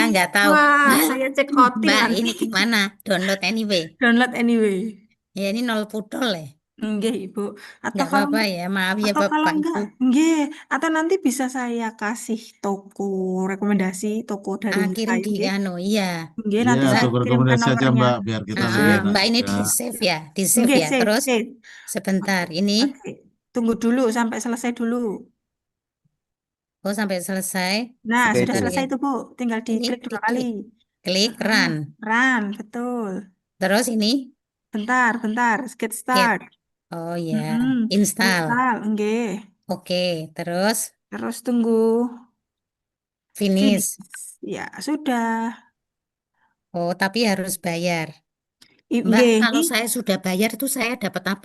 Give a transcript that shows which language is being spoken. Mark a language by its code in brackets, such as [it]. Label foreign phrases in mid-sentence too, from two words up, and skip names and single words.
[id] nggak tahu. Wah, saya cek outing Mbak, nanti. ini gimana? [en] Download anyway. Download anyway. [id] Ya, ini 0 putol ya. Nggih, Ibu. Atau Nggak kalau apa-apa ya. Maaf ya atau kalau Bapak enggak, Ibu. nggih. Atau nanti bisa saya kasih toko rekomendasi toko dari Kirim saya, di nggih. anu, iya. Nggih, Iya, nanti saya toko kirimkan rekomendasi aja nomornya. Mbak, biar kita Nggih. enak Mbak ini juga. di save ya, di save Nggih, ya. save, Terus save. sebentar, ini Oke. Tunggu dulu sampai selesai dulu. oh sampai selesai. Nah, Oke, sudah itu. Bentar selesai ya. itu, Bu. Tinggal Ini diklik 2 kali. diklik, klik Heeh. run. Run, betul. Terus ini Bentar. Get get. start. Oh ya, Mm-mm. install. Install, nggih. Oke, terus Terus tunggu finish. finish. Ya, sudah. Oh, tapi harus bayar. Mbak, Nggih, kalau ini saya sudah bayar itu saya dapat apa?